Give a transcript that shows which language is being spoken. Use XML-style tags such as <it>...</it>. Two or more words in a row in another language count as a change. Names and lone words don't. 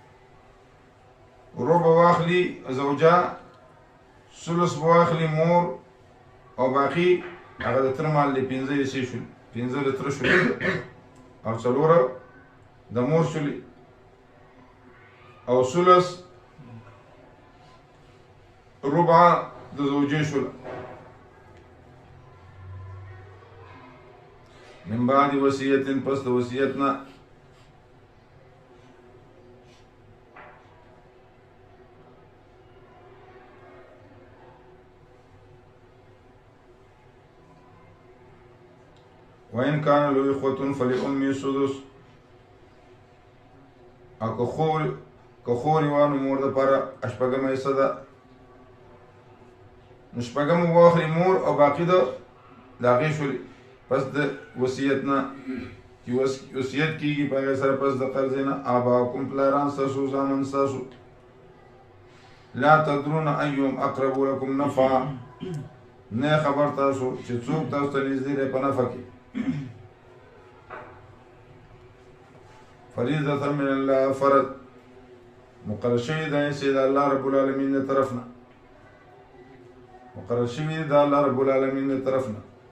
<ps>ربع واخلي زوجه ثلث به واخلي مور او باقي هغه د تره مال دی 15 حصې شول 15 د تره شولې او 4 د مور شولې او ثلث ربع د زوجې شوله.</ps> <ar>من بعد وصیت</ar> <ps>پس د وصیت نه</ps> <ar>وإن كان له إخوة فلأمه السدس.</ar> <ps>او که خورې وانو مور دپاره 8مه حصه ده نو 8مه واخلي مور او باقي د هغې شولې پس د وصیت نه چې وصیت کېږي په هغې سره پس د قرضې نه. آباؤکم پلاران ستاسو زامن ستاسو</ps> <ar>لا تدرون أيهم أقرب لكم نفعا</ar> <ps>نه خبر تاسو چې څوک تاسو ته نږدې دی په نفع کې.</ps> <ar>فریضة من الله</ar> <ps>فرض مقرر شوی دی چې د الله رب العالمین د طرف نه مقرر شوی دی د الله رب العالمین د طرف نه.</ps>